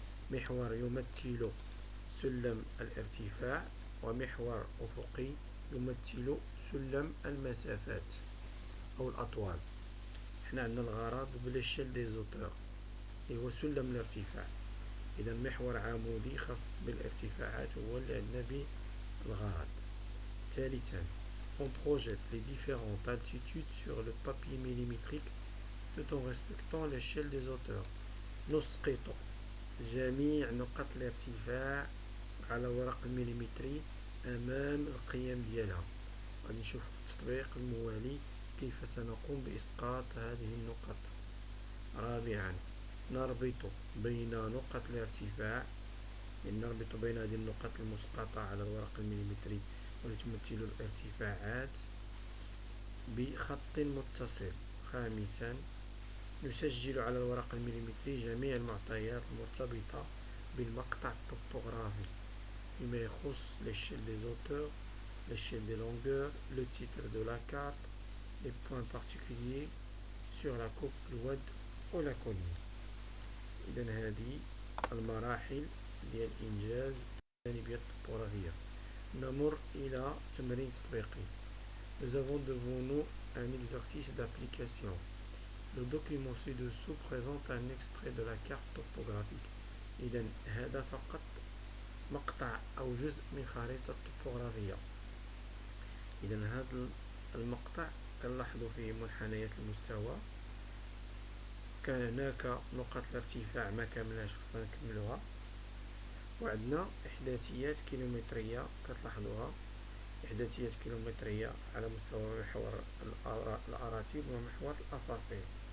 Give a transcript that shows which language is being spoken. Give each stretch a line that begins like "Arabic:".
Arabic: محور يمثل سلم الارتفاع، ومحور أفقي يمثل سلم المسافات أو الأطوال. احنا عندنا الغرض
French: بليشيل دي زوتور
Arabic: اللي هو سلم الارتفاع، إذا محور عمودي خاص بالارتفاعات هو اللي عندنا به الغرض.
French: ثالثا on projette les différentes altitudes sur le papier millimétrique tout en respectant l'échelle des hauteurs.
Arabic: نسقط جميع نقط الارتفاع على ورق المليمتري أمام القيم ديالها. غادي نشوف في التطبيق الموالي كيف سنقوم بإسقاط هذه النقط. رابعا نربط بين نقط الارتفاع، يعني نربط بين هذه النقط المسقطة على الورق المليمتري والتي تمثل الارتفاعات بخط متصل. خامسا نسجل على الورق المليمتري جميع المعطيات المرتبطة بالمقطع الطبوغرافي بما يخص
French: l'échelle des hauteurs, l'échelle des longueurs, le titre de la carte, les points particuliers sur la coupe الود ou la colline.
Arabic: إذن هذه المراحل ديال إنجاز الجانبية الطبوغرافية. نمر إلى تمرين تطبيقي.
French: Nous avons devant nous un exercice d'application. Le document ci-dessous présente un extrait de la carte topographique.
Arabic: إذن هذا فقط مقطع أو جزء من خريطة طبوغرافية. إذن هذا المقطع كنلاحظوا فيه منحنيات المستوى، كان هناك نقط الارتفاع ما كاملاش خصنا نكملوها، وعندنا إحداثيات كيلومترية كتلاحظوها، إحداثيات كيلومترية على مستوى محور الأراتب ومحور الأفاصيل.